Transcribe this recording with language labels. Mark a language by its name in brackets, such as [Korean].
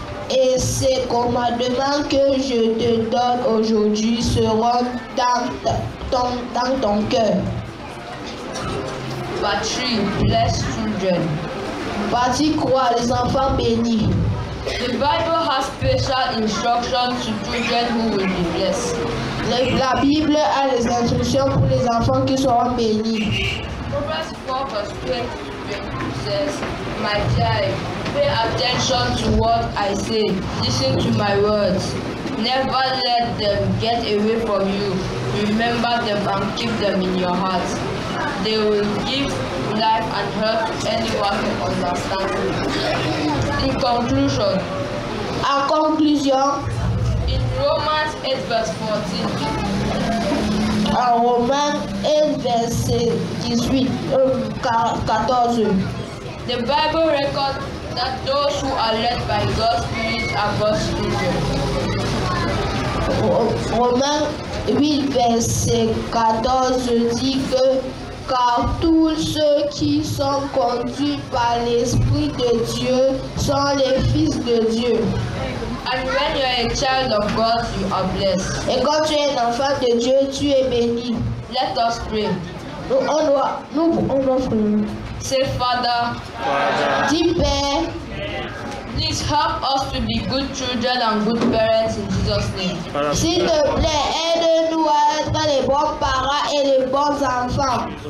[French] Et ces commandements que je te donne aujourd'hui seront dans ton cœur. [English] Partie 3, bless children. [French] Partie 3, les enfants bénis. [English] The Bible has special instructions to children who will be blessed. [French] La Bible a les instructions pour les enfants qui seront bénis. [English] Proverbs 4 verse 20 says, my child, pay attention to what I say. Listen to my words. Never let them get away from you. Remember them and keep them in your heart. They will give life and health to anyone who understands. In conclusion, [French] En conclusion, [English] in Romans 8 verse 14, [French] en Romains 1 verset 18, 14, [English] the Bible records that those who are led by God's Spirit are God's children. [French] Romains 8 verset 14 dit que car tous ceux qui sont conduits par l'Esprit de Dieu sont les fils de Dieu. [English] And when you are a child of God, you are blessed. [French] Et quand tu es un enfant de Dieu, tu es béni. [English] Let us pray. [French] On doit prier. [English] Say, Father, [French] Dis Père, [English] please help us to be good children and good parents in Jesus' name. [French] s'il te plaît, aide-nous à être les bons parents et les bons enfants.